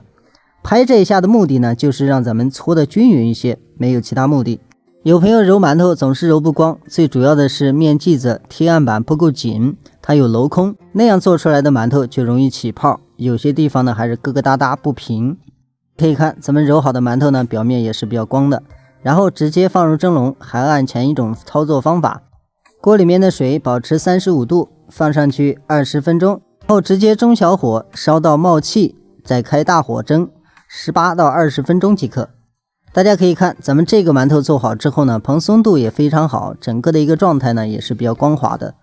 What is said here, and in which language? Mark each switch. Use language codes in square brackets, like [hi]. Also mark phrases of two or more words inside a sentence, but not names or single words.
[zh] 拍這一下的目的呢，就是讓咱們搓的均匀一些，沒有其他目的。有朋友揉饅頭總是揉不光，最主要的是面劑子貼案板不夠緊，它有鏤空，那樣做出來的饅頭就容易起泡，有些地方呢還是疙疙瘩瘩不平。可以看咱們揉好的饅頭呢，表面也是比較光的。然後直接放入蒸籠，還按前一種操作方法，鍋裡面的水保持35度，放上去20分鐘，後直接中小火燒到冒氣，再開大火蒸18到20分鐘即可。大家可以看咱們這個饅頭做好之後呢，蓬鬆度也非常好，整個的一個狀態呢也是比較光滑的。